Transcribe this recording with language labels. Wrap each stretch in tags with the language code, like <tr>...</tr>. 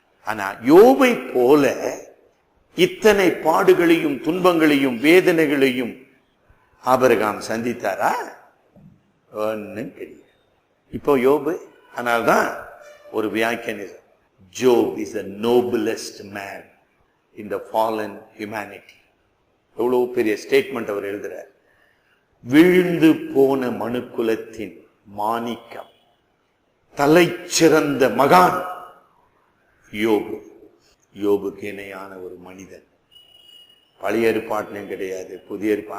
<ta>ஆனா யோபை போல இத்தனை பாடுகளையும் துன்பங்களையும் வேதனைகளையும் ஆபிரகாம் சந்தித்தாரா? ஒன்னும் கிடையாது. இப்போ யோபு, அதனால்தான் ஒரு வியாக்கியானம்,</ta> <en>Job is the noblest man in the fallen humanity.</en> <ta>எவ்வளவு பெரிய ஸ்டேட்மெண்ட் அவர் எழுதுறார். விழுந்து போன மனுக்குலத்தின் மாணிக்கம், தலை சிறந்த மகான் யோபு. யோபுக்கு இணையான ஒரு மனிதன் பழைய ஏற்பாட்டிலும் கிடையாது, புதிய ஏற்பாடு.</ta>